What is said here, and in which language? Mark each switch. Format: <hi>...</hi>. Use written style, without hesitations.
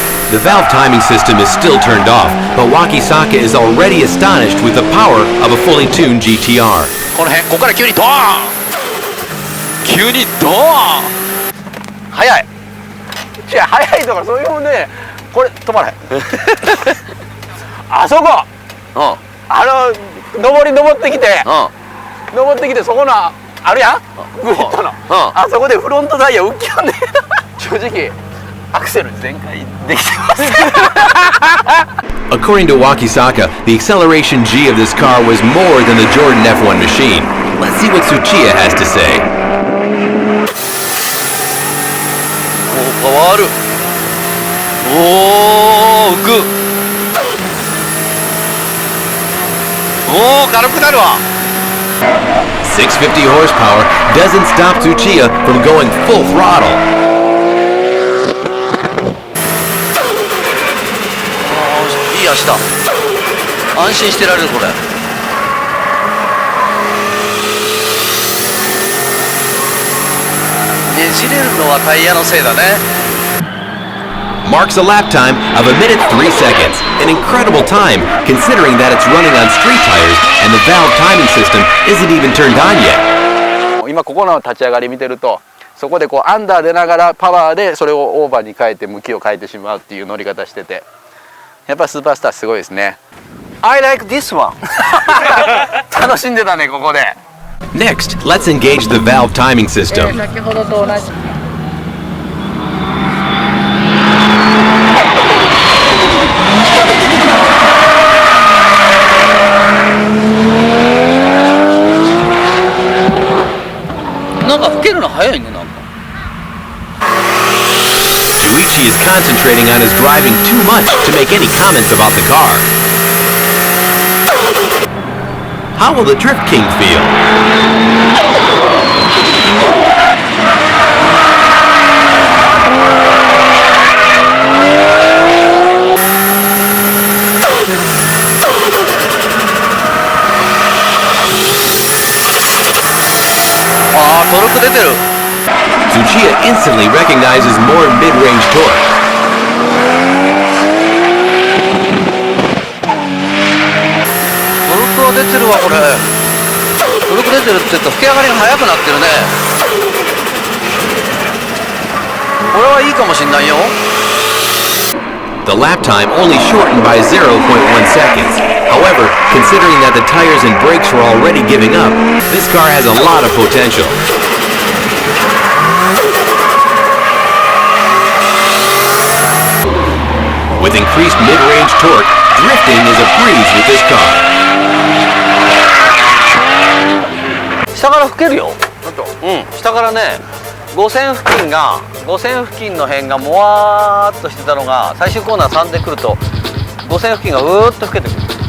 <en>The valve timing system is still turned off, but Wakisaka is already astonished with the power of a fully tuned GTR.</en> <ja>この辺、ここから急にドーン、急にドーン、速い。いや、速いとかそういうもんね。これ止まらへん。あそこ、上り登ってきて、そこのあるやん、グリッドの、あそこでフロントタイヤ浮きよんで、正直アクセル全開できてます。</ja> <en>According to Wakisaka, the acceleration G of this car was more than the Jordan F1 machine. Let's see what Tsuchiya has to say.</en> <ja>パワーある。浮く。軽くなるわ。</ja> <en>650 horsepower doesn't stop Tsuchiya from going full throttle.</en> <ja>いい足だ。安心してられるこれ。ねじれるのはタイヤのせいだね。</ja> <en>Marks a lap time of 1 minute 3 seconds. An incredible time considering that it's running on street tires and the valve timing system isn't even turned on yet.</en> <ja>今ここの立ち上がり見てると、そこでこうアンダー出ながらパワーでそれをオーバーに変えて向きを変えてしまうっていう乗り方してて、やっぱスーパースターすごいですね。</ja> <en>I like this one.</en> <ja>楽しんでたねここで。</ja> <en>Next, let's engage the valve timing system.</en> <ja>先ほどと同じ。なんか吹けるの早いね、なんか。</ja> <en>Shuichi is concentrating on his driving too much to make any comments about the car. How will the Drift King feel? Tsuchiya instantly recognizes more mid-range torque.</en> <ja>トルクは出てるわこれ。トルク出てるって言うと吹き上がりが速くなってるね。これはいいかもしんないよ。</ja> <en>The lap time only shortened by 0.1 seconds. However, considering that the tires and brakes were already giving up, this car has a lot of potential. With increased mid-range torque, drifting is a breeze with this car.</en> <ja>下から吹けるよ。下からね、5線付近の辺がもわーっとしてたのが最終コーナー3で来ると5線付近がうーっと吹けてくる。</ja>